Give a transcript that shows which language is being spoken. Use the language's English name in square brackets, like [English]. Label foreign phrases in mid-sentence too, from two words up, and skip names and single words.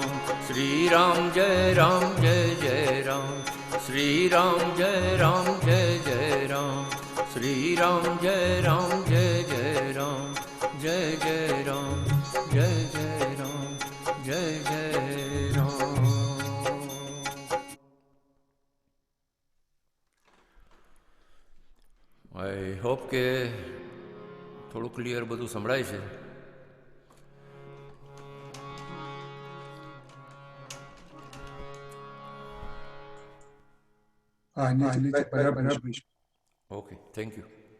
[Hindi] श्री राम जय जय राम। श्री राम जय जय राम। श्री राम जय जय राम। जय जय राम, जय जय राम, जय जय राम। [English] I hope [Gujarati] કે થોડું ક્લિયર બધું સંભળાય છે. [English] Okay, thank you.